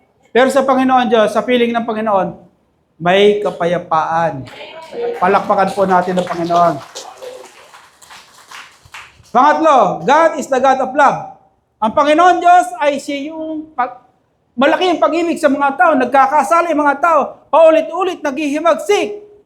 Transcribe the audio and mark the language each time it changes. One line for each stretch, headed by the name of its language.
Filipino: Pero sa Panginoon Diyos, sa piling ng Panginoon, may kapayapaan. Palakpakan po natin ang Panginoon. Pangatlo,
English: God is the God of love.
Filipino: Ang Panginoon Diyos ay siya yung malaki ang pag-ibig sa mga tao, nagkakasala yung mga tao, paulit-ulit naghihimagsik.